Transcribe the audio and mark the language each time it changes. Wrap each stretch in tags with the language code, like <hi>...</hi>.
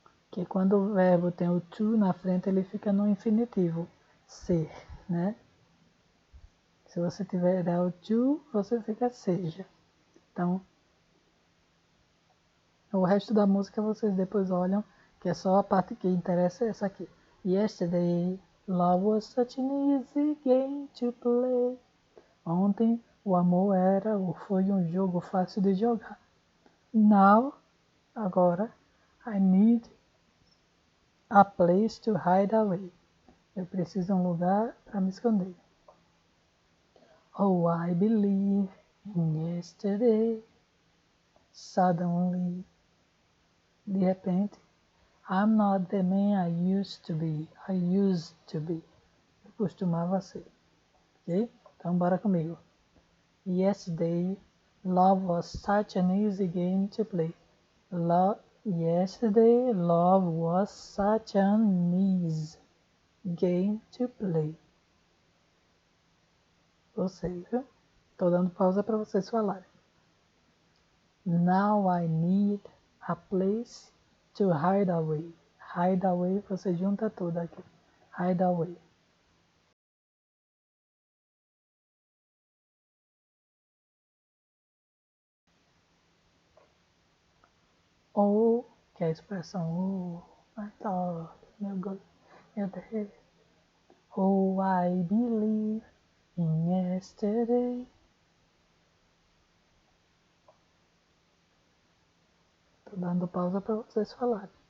<pt>Que quando o verbo tem o to na frente, ele fica no infinitivo. Ser, né? Se você tiver o to, você fica seja. Então, o resto da música vocês depois olham, que é só a parte que interessa essa aqui.</pt> <en>Yesterday, love was such an easy game to play.</en> <pt>Ontem, o amor era ou foi um jogo fácil de jogar.</pt> <en>Now,</en> <pt>agora,</pt> <en>I need a place to hide away.</en> <pt>Eu preciso de um lugar para me esconder.</pt> <en>Oh, I believe in yesterday. Suddenly,</en> <pt>de repente,</pt> <en>I'm not the man I used to be. I used to be.</en> <pt>Eu costumava ser. Ok? Então, bora comigo.</pt> <en>Yesterday, love was such an easy game to play. Yesterday, love was such an easy game to play.</en> <pt>Vocês, viu? Tô dando pausa para vocês falarem.</pt> <en>Now I need a place to hide away.</en> <pt>Hide away, você junta tudo aqui. Hide away. Ou, que é a expressão my God, meu Deus.</pt> <en>Oh, I believe in yesterday.</en> <pt>Tô dando pausa para vocês falarem.</pt>